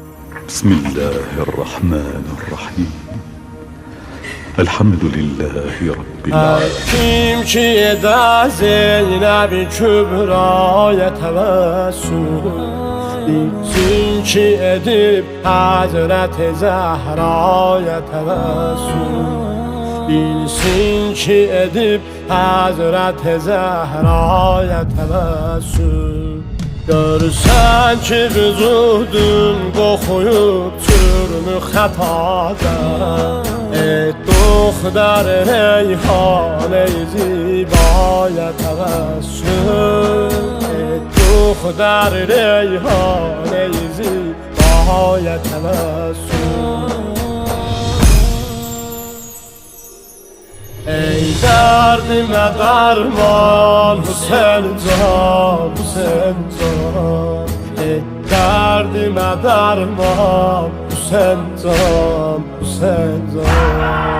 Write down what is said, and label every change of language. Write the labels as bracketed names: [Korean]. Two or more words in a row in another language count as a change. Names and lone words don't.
[Arabic] بسم الله الرحمن الرحیم. الحمد لله رب العالمین. [Azerbaijani] Kim ki eder Zeynəb-i Kübraya təvəssül, bilsin ki edib Həzrət-i Zəhraya təvəssül, bilsin ki edib Həzrət-i Zəhraya təvəssül. Görsən ki vücudun qoxuyub çürmü xətada, [Persian] دختر ریحانه زیبای توسل، دختر ریحانه زیبای توسل. ای دردم درمان حسین جان، حسین جان، ای دردم درمان حسین جان، حسین جان.